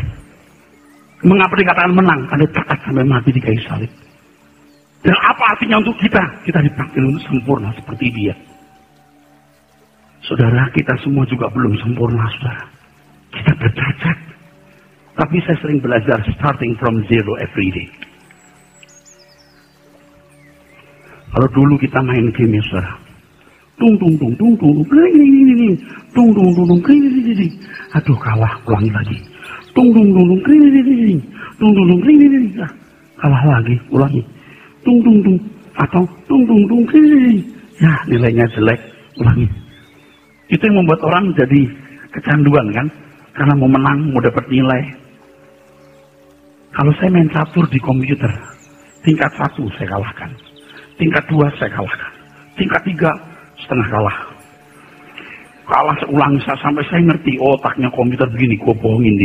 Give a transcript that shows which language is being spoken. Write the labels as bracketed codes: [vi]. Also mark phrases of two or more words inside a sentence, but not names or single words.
[id] Mengapa dikatakan menang? Karena dia taat sampai mati di kayu salib. Dan apa artinya untuk kita? Kita dipanggil untuk sempurna seperti dia. Saudara, kita semua juga belum sempurna, saudara. Kita bercacat. Tapi saya sering belajar [en] starting from zero every day. [id] Kalau dulu kita main game ya, saudara. Tung tung tung tung tung tung tung tung tung tung kring. Aduh, kalah, ulangi lagi. Tung tung tung tung kring. Tung tung tung kring. Kalah lagi, ulangi. Tung tung tung atau tung tung tung kring. Ya, nilainya jelek, ulangi. Itu yang membuat orang jadi kecanduan kan? Karena mau menang, mau dapat nilai. Kalau saya main catur di komputer, tingkat 1 saya kalahkan. Tingkat 2 saya kalahkan. Tingkat 3 setengah kalah. Kalah seulang sampai saya ngerti, oh otaknya komputer begini, gue bohongin dia.